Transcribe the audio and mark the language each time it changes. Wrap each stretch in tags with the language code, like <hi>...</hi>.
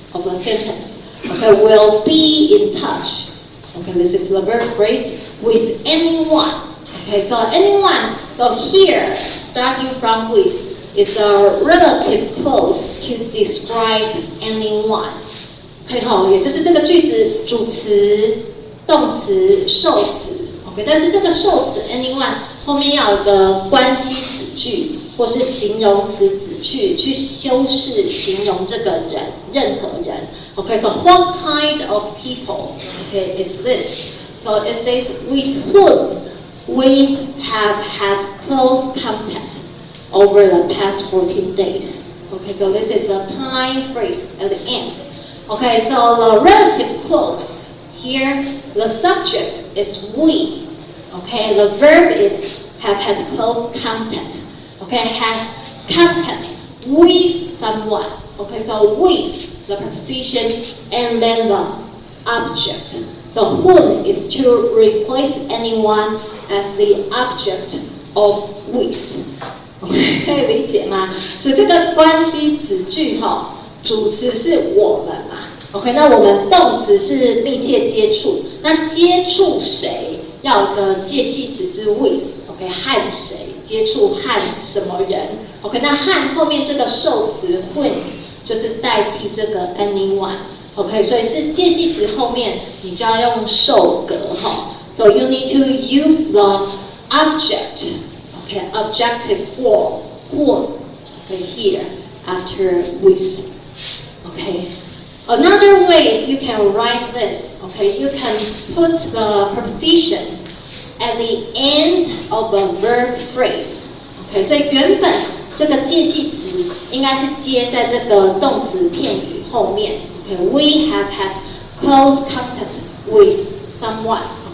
<en>of the sentence, okay, will be in touch. Okay, this is the verb phrase with anyone. Okay, so anyone. So here, starting from with, is a relative clause to describe anyone.</en> <zh>OK 哈，也就是这个句子主词、动词、受词。 OK， 但是这个受词 anyone 后面要有个关系子句或是形容词子句去修饰形容这个人，任何人。</zh> <en>OK， so what kind of people? OK, is this? So it says with whom we have had close contact over the past 14 days. Okay, so this is a time phrase at the end. Okay, so the relative clause here, the subject is we. Okay, the verb is have had close contact. Okay, have contact with someone. Okay, so with the preposition and then the object. So whom is to replace anyone as the object of with.</en> <zh>可以理解吗？所以这个关系子句主词是我们嘛 ，OK， 那我们动词是密切接触，那接触谁要有个介系词是 with，OK， 和谁接触和什么人 ，OK， 那和后面这个受词 when 就是代替这个 anyone，OK， 所以是介系词后面你就要用受格，</zh> <en>So you need to use the object。Okay, objective form, whom, okay, here, after with, okay. Another way is you can write this, okay, you can put the preposition at the end of a verb phrase, okay,</en> <zh>所以原本这个介系词应该是接在这个动词片语后面</zh> <en>，okay, we have had close contact with someone.</en>